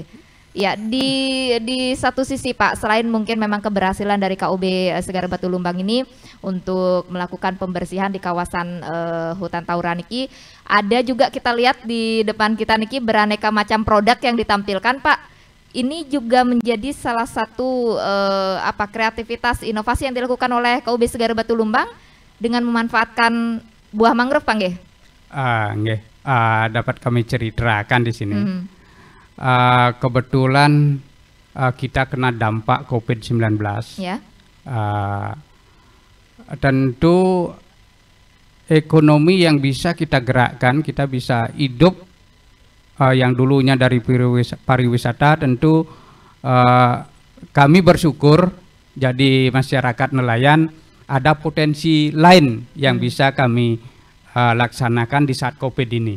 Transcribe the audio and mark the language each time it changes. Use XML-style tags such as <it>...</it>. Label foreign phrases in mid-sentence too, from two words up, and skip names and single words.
<id>Ya, di satu sisi Pak, selain mungkin memang keberhasilan dari KUB Segara Batu Lumbang ini untuk melakukan pembersihan di kawasan hutan Tauran iki, ada juga kita lihat di depan kita niki beraneka macam produk yang ditampilkan Pak. Ini juga menjadi salah satu kreativitas inovasi yang dilakukan oleh KUB Segara Batu Lumbang dengan memanfaatkan buah mangrove Pak nggih? Nggih, dapat kami ceritakan di sini. Kebetulan kita kena dampak COVID-19. Ya. Tentu ekonomi yang bisa kita gerakkan, kita bisa hidup yang dulunya dari pariwisata, tentu kami bersyukur jadi masyarakat nelayan ada potensi lain yang bisa kami laksanakan di saat COVID ini.</id>